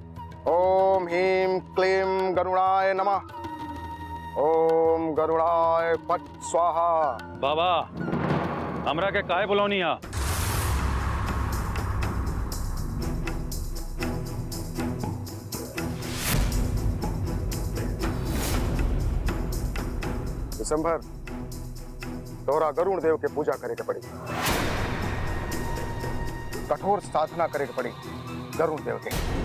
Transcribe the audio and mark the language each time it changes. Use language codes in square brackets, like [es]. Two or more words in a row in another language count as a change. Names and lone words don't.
[sa] ओम ह्रीं क्लीं गरुणाय नमः। ओम गरुड़ाय फट स्वाहा। [bho] बाबा हमरा के काहे बुलौनिया? दिसंबर तोरा गरुण देव के पूजा करे के पड़ी, कठोर साधना करे के पड़ी गरुण देव के।